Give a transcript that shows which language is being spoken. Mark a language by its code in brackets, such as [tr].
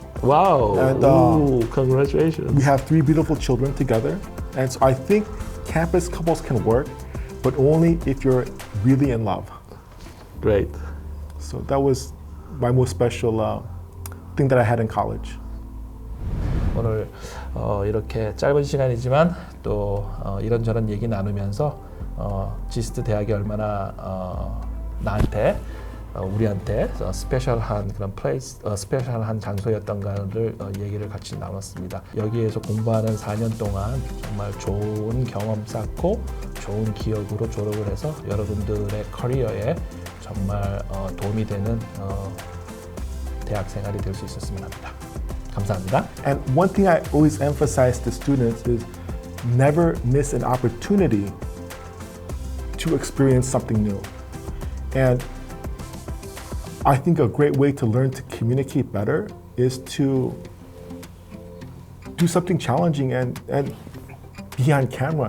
[en] Wow, and, ooh, congratulations. We have 3 beautiful children together. And so I think campus couples can work, but only if you're really in love. Great. So that was my most special thing that I had in college. [ko] 오늘 이렇게 짧은 시간이지만 또 이런저런 얘기 나누면서 지스트 대학이 얼마나 나한테 우리한테 스페셜한 그런 플레이스, 스페셜한 장소였던가를 얘기를 같이 나눴습니다. 여기에서 공부하는 4년 동안 정말 좋은 경험 쌓고 좋은 기억으로 졸업을 해서 여러분들의 커리어에 정말 도움이 되는 대학 생활이 될 수 있었으면 합니다. 감사합니다. [en] And one thing I always emphasize to students is never miss an opportunity to experience something new. And I think a great way to learn to communicate better is to do something challenging and be on camera.